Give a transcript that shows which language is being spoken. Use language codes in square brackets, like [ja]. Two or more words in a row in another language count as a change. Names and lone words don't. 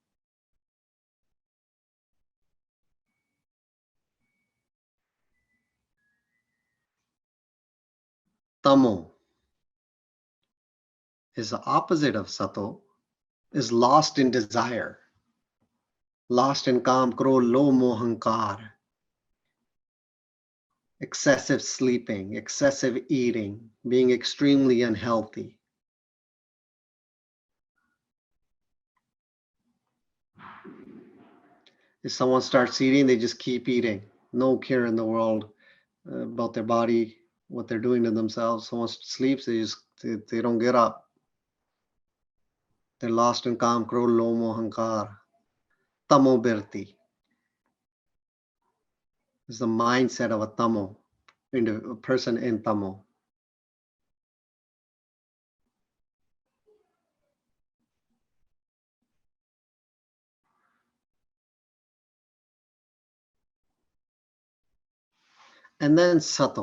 [en] Tamo is the opposite of Sato, is lost in desire, lost in [pa] ਕਾਮ, ਕ੍ਰੋਧ, ਲੋਭ, ਮੋਹ, ਹੰਕਾਰ, [en] excessive sleeping, excessive eating, being extremely unhealthy. If someone starts eating, they just keep eating. No care in the world about their body, what they're doing to themselves. Someone sleeps, they don't get up. They're lost in [pa] ਕਾਮ, ਕ੍ਰੋਧ, ਲੋਭ, ਮੋਹ, ਹੰਕਾਰ. ਤਮੋ ਬਿਰਤੀ [en] is the mindset of a tamo, a person in tamo. And then sato.